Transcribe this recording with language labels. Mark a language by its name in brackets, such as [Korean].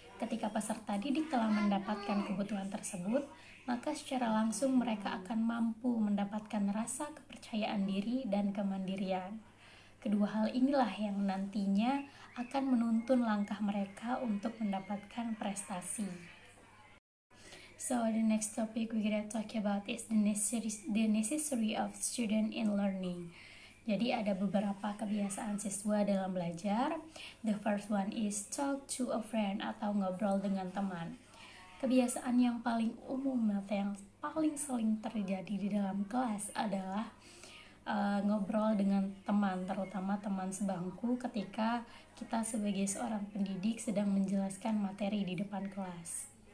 [Indonesian] Ketika peserta didik telah mendapatkan kebutuhan tersebut, maka secara langsung mereka akan mampu mendapatkan rasa kepercayaan diri dan kemandirian. Kedua hal inilah yang nantinya akan menuntun langkah mereka untuk mendapatkan prestasi. [English] So the next topic we're gonna talk about is the necessary of student in learning. [Indonesian] Jadi ada beberapa kebiasaan siswa dalam belajar. [English] The first one is talk to a friend [Indonesian] atau ngobrol dengan teman. Kebiasaan yang paling umum atau yang paling sering terjadi di dalam kelas adalah ngobrol dengan teman, terutama teman sebangku ketika kita sebagai seorang pendidik sedang menjelaskan materi di depan kelas.